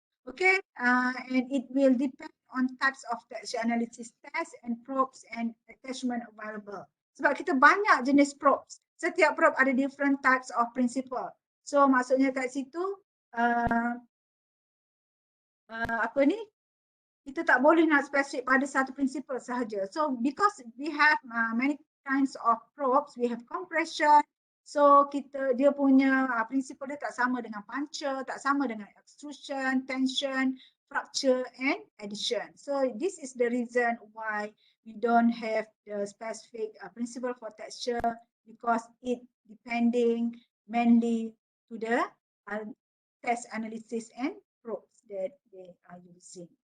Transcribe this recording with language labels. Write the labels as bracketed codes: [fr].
[en] Okay, and it will depend on types of texture analysis test and probes and attachment available. [ms] Sebab kita banyak jenis probes. Setiap probe ada [en] different types of principle. [ms] So maksudnya kat situ apa ni, kita tak boleh nak spesifik pada satu prinsipal sahaja. [en] So because we have many kinds of probes, we have compression. [ms] So dia punya prinsipal dia tak sama dengan puncture, tak sama dengan extrusion, tension, fracture and addition. [en] So this is the reason why we don't have the specific principle for texture, because it depending mainly to the test analysis and probes that they are using.